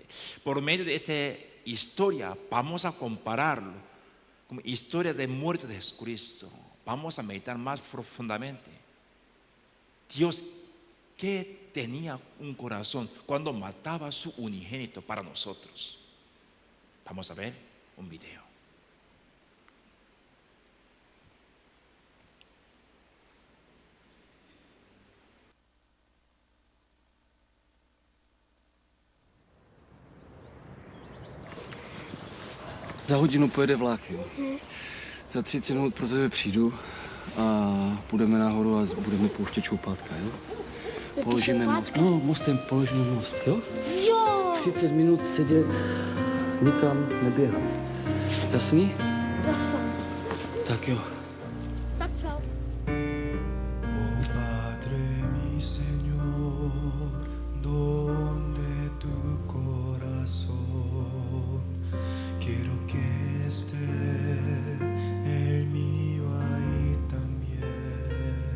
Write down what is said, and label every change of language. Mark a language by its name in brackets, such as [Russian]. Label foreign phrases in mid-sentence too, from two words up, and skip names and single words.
[Spanish] Por medio de esta historia vamos a compararlo como historia de muerte de Jesucristo. Vamos a meditar más profundamente. Dios, ¿qué tenía un corazón cuando mataba a su unigénito para nosotros? Vamos a ver un video. [Czech] Za hodinu pojede vlak, jo. Za 30 minut pro tebe přijdu a půjdeme nahoru a budeme pouštět šoupátka, jo. Položíme most. No, mostem položíme most, jo? Jo! 30 minut sedět, nikam neběhat. Jasný? Jasně. Tak jo. Tak čau. [Spanish] Oh Padre mi Señor, donde tu corazón, quiero que esté el mío ahí también.